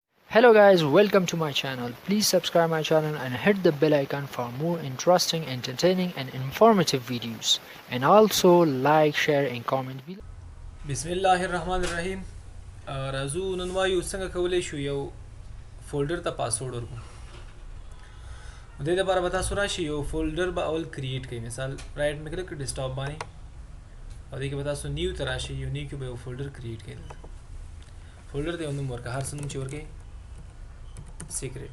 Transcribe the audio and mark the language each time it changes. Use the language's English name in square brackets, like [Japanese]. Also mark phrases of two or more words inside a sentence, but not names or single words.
[English] Hello guys, welcome to my channel. Please subscribe my channel and hit the bell icon for more interesting, entertaining and informative videos. And also like, share and comment below. [Arabic] بسم الله الرحمن الرحیم [Pashto] راځو نن وایو څنګه کولی شو یو فولډر ته پاسورډ ورکړو د دې لپاره به تاسو راشئ یو فولډر به اول کریټ کړئ مثال رائټ مې کلیک کړئ ډیسکټاپ باندې او دې کې به تاسو نیو ته راشئ یو نیو کې به یو فولډر کریټ کړئ فولډر ته یو نوم ورکړه هر څه نوم چې ورکړئ سیکرټ